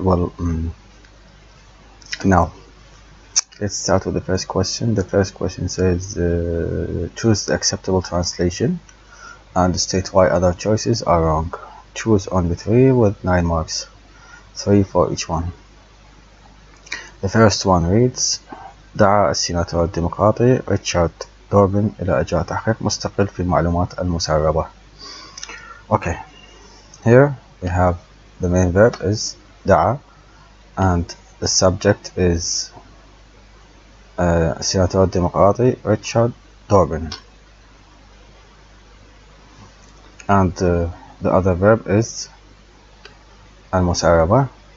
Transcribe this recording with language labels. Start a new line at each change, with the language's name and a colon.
English: Well, now let's start with the first question. The first question says, choose the acceptable translation and state why other choices are wrong. Choose only 3 with 9 marks, 3 for each one. The first one reads:
Arabic: دعا السيناتور الديمقراطي ريتشارد دوربن إلى إجراء تحقيق مستقل في المعلومات المسربة.
English: Okay, here we have the main verb is
Arabic: دعا
English: and the subject is السيناتور الديمقراطي Richard Durbin, and the other verb is
Arabic: المسربة.